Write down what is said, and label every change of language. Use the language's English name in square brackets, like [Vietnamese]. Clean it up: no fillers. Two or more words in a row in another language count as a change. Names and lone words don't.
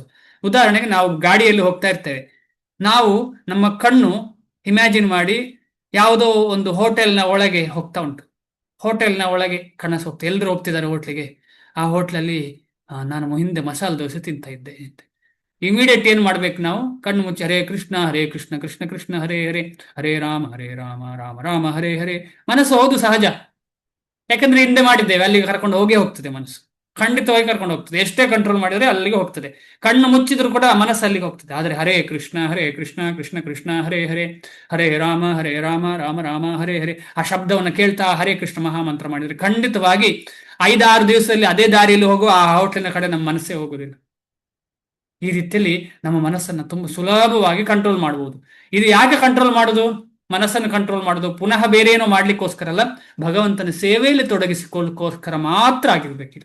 [Kannada] ಉದಾಹರಣೆಗೆ ನಾವು ಗಾಡಿಯಲ್ಲಿ ಹೋಗ್ತಾ ಇರ್ತೇವೆ. ನಾವು ನಮ್ಮ ಕಣ್ಣು ಇಮ್ಯಾಜಿನ್ ಮಾಡಿ ಯಾವುದೋ ಒಂದು ಹೋಟೆಲ್ನ ಒಳಗೆ ಹೋಗ್ತಾ ಉಂಟು. ಹೋಟೆಲ್ನ ಒಳಗೆ ಕನಸು ಹೋಗ್ತದೆ. ಎಲ್ಲರೂ ಹೋಗ್ತಿದ್ದಾರೆ ಹೋಟ್ಲಿಗೆ. ಆ ಹೋಟ್ಲಲ್ಲಿ ನಾನು ಹಿಂದೆ ಮಸಾಲೆ ದೋಸೆ ತಿಂತಾ ಇದ್ದೆ ಅಂತ. ಇಮಿಡಿಯೇಟ್ ಏನ್ ಮಾಡ್ಬೇಕು ನಾವು? ಕಣ್ಣು ಮುಚ್ಚಿ ಹರೇ ಕೃಷ್ಣ ಕೃಷ್ಣ ಕೃಷ್ಣ ಹರೇ ಹರೇ, ಹರೇ ರಾಮ ರಾಮ ರಾಮ ಹರೇ ಹರೇ. ಮನಸ್ಸು ಹೌದು ಸಹಜ, ಯಾಕಂದ್ರೆ ಹಿಂದೆ ಮಾಡಿದ್ದೇವೆ, ಅಲ್ಲಿಗೆ ಕರ್ಕೊಂಡು ಹೋಗ್ತದೆ ಮನಸ್ಸು. ಖಂಡಿತವಾಗಿ ಕರ್ಕೊಂಡು ಹೋಗ್ತದೆ. ಎಷ್ಟೇ ಕಂಟ್ರೋಲ್ ಮಾಡಿದ್ರೆ ಅಲ್ಲಿಗೆ ಹೋಗ್ತದೆ. ಕಣ್ಣು ಮುಚ್ಚಿದ್ರು ಕೂಡ ಮನಸ್ಸು ಅಲ್ಲಿಗೆ ಹೋಗ್ತದೆ. ಆದರೆ ಹರೇ ಕೃಷ್ಣ ಕೃಷ್ಣ ಕೃಷ್ಣ ಹರೇ ಹರೇ, ಹರೇ ರಾಮ ರಾಮ ರಾಮ ಹರೇ ಹರೇ, ಆ ಶಬ್ದವನ್ನು ಕೇಳ್ತಾ ಹರೇ ಕೃಷ್ಣ ಮಹಾಮಂತ್ರ ಮಾಡಿದ್ರೆ ಖಂಡಿತವಾಗಿ 5-6 ದಿವಸದಲ್ಲಿ ಅದೇ ದಾರಿಯಲ್ಲಿ ಹೋಗುವ ಆ ಹೋಟ್ಲಿನ ಕಡೆ ನಮ್ಮ ಮನಸ್ಸೇ ಹೋಗುದಿಲ್ಲ. ಈ ರೀತಿಯಲ್ಲಿ ನಮ್ಮ ಮನಸ್ಸನ್ನು ತುಂಬಾ ಸುಲಭವಾಗಿ ಕಂಟ್ರೋಲ್ ಮಾಡಬಹುದು. ಇದು ಯಾಕೆ ಕಂಟ್ರೋಲ್ ಮಾಡುದು? ಮನಸ್ಸನ್ನು ಕಂಟ್ರೋಲ್ ಮಾಡುದು ಪುನಃ ಬೇರೆ ಏನೋ ಮಾಡ್ಲಿಕ್ಕೋಸ್ಕರ ಅಲ್ಲ, ಭಗವಂತನ ಸೇವೆಯಲ್ಲಿ ತೊಡಗಿಸಿಕೊಳ್ಳೋಕ್ಕೋಸ್ಕರ ಮಾತ್ರ ಆಗಿರ್ಬೇಕಿದೆ.